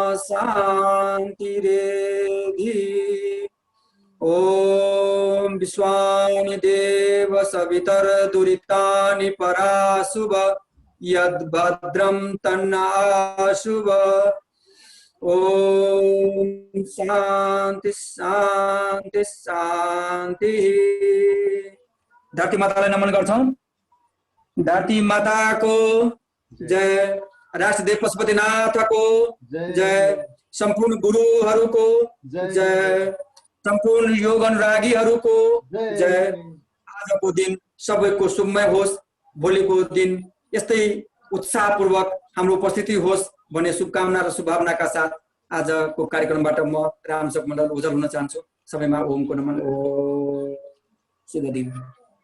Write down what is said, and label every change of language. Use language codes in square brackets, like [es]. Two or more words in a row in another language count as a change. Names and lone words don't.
[sa] शांतिरेधि ओम विश्वानि देव सवितर दुरितानि पराशुभ यद्भद्रं तन्नाशुभ ओम शांति शांति शांति [ne] धरती मातालाई नमन गर्छौं धरती माता को जय राष्ट्रदेव पशुपतिनाथ को जय संपूर्ण गुरुहरूको जय संपूर्ण योग अनुरागीहरूको जय आजको दिन सबैको शुभमय होस् भोलिको दिन यस्तै उत्साहपूर्वक हाम्रो उपस्थिति होस् भन्ने शुभकामना र शुभभावनाका साथ आजको कार्यक्रमबाट म रामसेवक मण्डल ओझल हुन चाहन्छु सबैमा ओमको नमन ओ शुभ दिन